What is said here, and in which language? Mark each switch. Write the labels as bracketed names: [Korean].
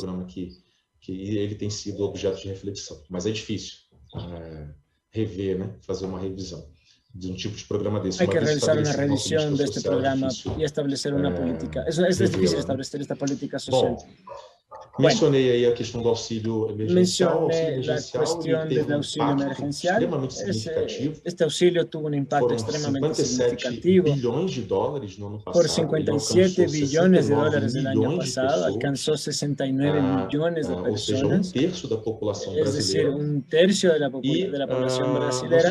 [Portuguese] Pode ser programa que ele tem sido objeto de reflexão, mas é difícil rever, né, fazer uma revisão de tipo de programa desse. [Spanish] Hay que realizar una revisión de este programa y establecer una política. Es difícil establecer esta política social. [Portuguese] Mencionei aí a questão do auxílio emergencial. [Spanish] La cuestión del auxilio emergencial. Este auxilio tuvo un impacto extremadamente significativo. Por 57 billones de dólares el año pasado, alcanzó 69 millones de personas. Es decir, un tercio de la población brasileña.